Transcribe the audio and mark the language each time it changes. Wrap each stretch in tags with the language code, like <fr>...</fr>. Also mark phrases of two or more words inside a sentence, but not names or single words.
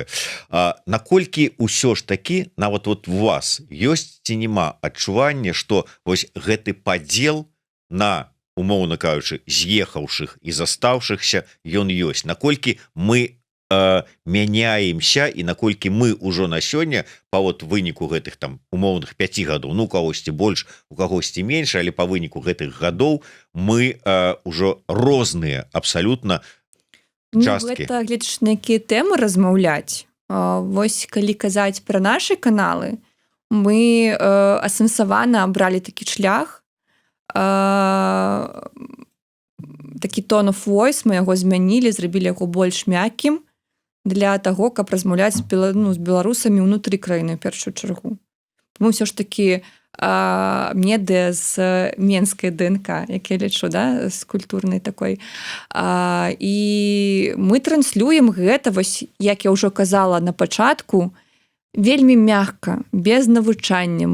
<be>Наколькі ўсё ж такі нават вот у вас ёсць ці няма адчування, што вось гэты падзел на, умоўна кажучы, з'ехаўшых і застаўшыхся ён ёсць, наколькі мы мяняемся і наколькі мы ўжо на сёння па вот выніку гэтых там умоўных 5 гадоў, ну у кагосьці больш, у кагосьці менш, але па выніку гэтых гадоў мы ўжо розныя абсалютна часткі. Гэта гледзяш на якія тэмы размаўляць. Вось калі казаць пра нашы каналы, мы асэнсавана абралі такі шлях, такі</be> <en>tone of voice,</en> <be>мы яго змянілі, зрабілі яго больш мяккім для таго, каб размаўляць з беларусамі ўнутры краіны ў першую чаргу. Мы ўсё ж такі медыа з менскай ДНК, як я лічу, да, з культурнай такой. І мы транслюем гэта, вось, як я ўжо казала на пачатку, вельмі мякка, без навучання.</be>